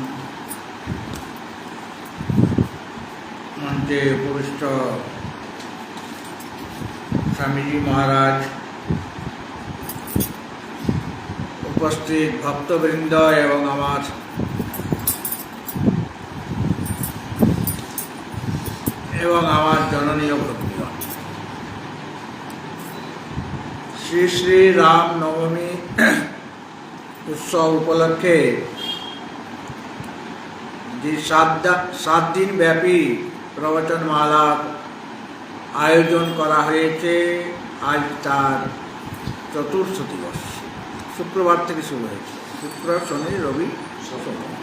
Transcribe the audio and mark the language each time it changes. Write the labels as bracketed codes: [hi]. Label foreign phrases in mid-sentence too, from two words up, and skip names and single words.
[bn] মঞ্চে উপবিষ্ট স্বামীজী মহারাজ, উপস্থিত ভক্তবৃন্দ এবং আমার জননী ভক্তিগণ, শ্রী শ্রী রাম নবমী উৎসব উপলক্ষে যে 7 দিন ব্যাপী প্রবচনমালার আয়োজন করা হয়েছে, আজ তার চতুর্থ দিবস। শুক্রবার থেকে শুরু হয়েছে, শুক্র শনি রবি সোম।